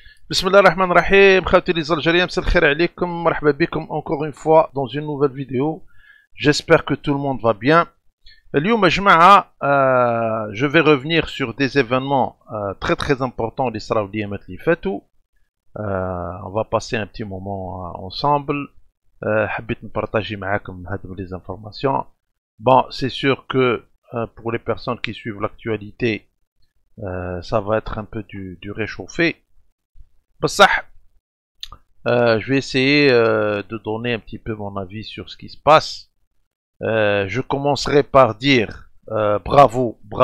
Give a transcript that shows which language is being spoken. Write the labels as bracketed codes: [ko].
[ar] بسم الله الرحمن الرحيم خوتي les Algériens مساء الخير عليكم مرحبا بكم [fr] encore une fois dans une nouvelle vidéo. J'espère que tout le monde va bien. [ar] اليوم يا جماعة [fr] je vais revenir sur des événements très importants [ar] اللي صراو الأيامات اللي فاتوا. [fr] On va passer un petit moment ensemble. [ar] حبيت نبارطاجي معاكم هذوك [fr] les informations. Bon, c'est sûr que pour les personnes qui suivent l'actualité, ça va être un peu du réchauffé. Je vais essayer de donner un petit peu mon avis sur ce qui se passe. Je commencerai par dire bravo.